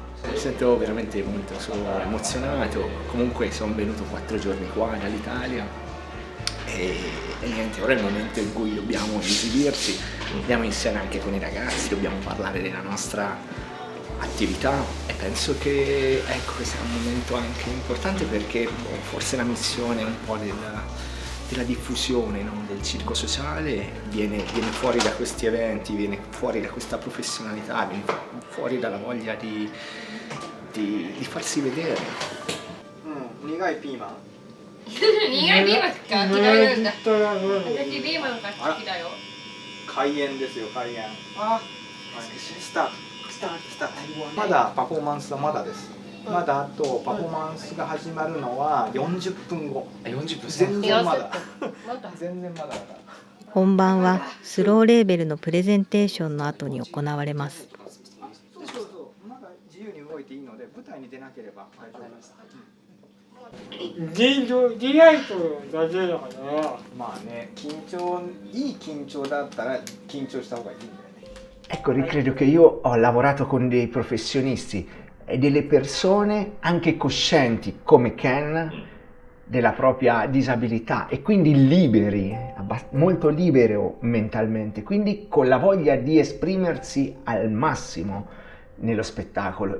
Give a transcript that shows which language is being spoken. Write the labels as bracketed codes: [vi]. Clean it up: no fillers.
[it] Mi sento veramente molto emozionato, comunque sono venuto 4 giorni qua dall'Italia e niente, ora è il momento in cui dobbiamo esibirci, andiamo insieme anche con i ragazzi, dobbiamo parlare della nostra attività e penso che ecco, questo è un momento anche importante perché forse la missione un po' della diffusione, no? Del circo sociale viene fuori da questi eventi, viene fuori da questa professionalità, viene fuori dalla voglia di farsi vedere. [ja] 苦いピーマン。苦いピーマンか嫌いなんだ。私ピーマンが好きだよ。開演ですよ、開演。スタート。まだパフォーマンスはまだです。まだあとパフォーマンスが始まるのは40分後。 40分。全然まだ。全然まだ。本番はスローレーベルのプレゼンテーションの後に行われます。まだ自由に動いていいので舞台に出なければ大丈夫です。尋常リライトだけだから。まあね、いい緊張だったら緊張した方がいいんだよね。 [it] Ecco, credo che io ho lavorato con dei professionisti e delle persone anche coscienti come Ken della propria disabilità e quindi liberi, molto libero mentalmente, quindi con la voglia di esprimersi al massimo nello spettacolo.